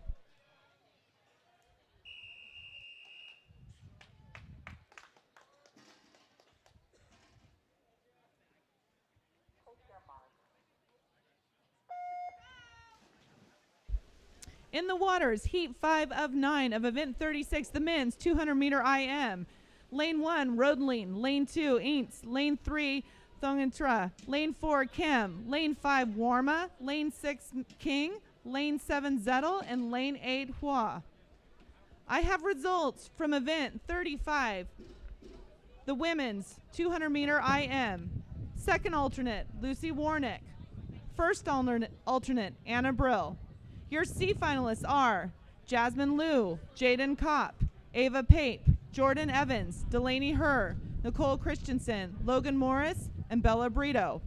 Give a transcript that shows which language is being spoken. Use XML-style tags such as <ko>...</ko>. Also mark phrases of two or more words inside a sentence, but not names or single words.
<en>In the waters, heat 5 of 9 of event 36, the men's 200-meter IM. Lane 1, Rodling. Lane 2, Ints. Lane 3, Thongantra. Lane 4, Kim. Lane 5, Warma. Lane 6, King. Lane 7, Zettel. And Lane 8, Hua. I have results from event 35, the women's 200-meter IM. Second alternate, Lucy Warnick. First alternate, Anna Brill. Your C finalists are Jasmine Liu, Jaden Kopp, Ava Pape, Jordan Evans, Delaney Herr, Nicole Christensen, Logan Morris, and Bella Brito.</en>